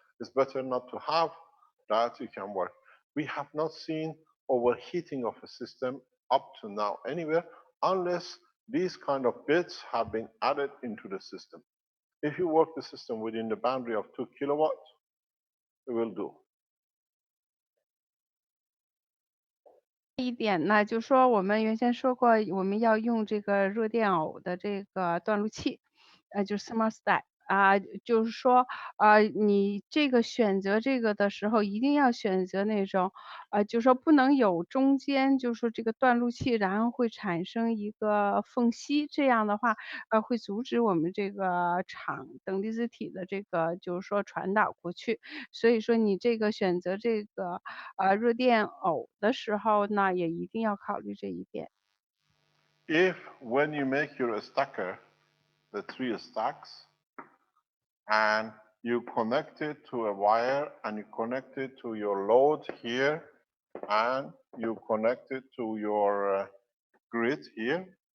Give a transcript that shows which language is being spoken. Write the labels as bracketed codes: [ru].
[en] It's better not to have that, it can work. We have not seen overheating of a system up to now anywhere, unless these kind of bits have been added into the system. If you work the system within the boundary of 2 kilowatts, it will do. [zh] 一点呢，就说我们原先说过，我们要用这个热电偶的这个断路器，就是 thermostat 就是说，你这个选择这个的时候，一定要选择那种，就说不能有中间，就说这个断路器，然后会产生一个缝隙，这样的话，会阻止我们这个场等离子体的这个就是说传导过去。所以说你这个选择这个热电偶的时候呢，也一定要考虑这一点。 [en] If when you make your stacker, the 3 stacks, and you connect it to a wire and you connect it to your load here, and you connect it to your grid here,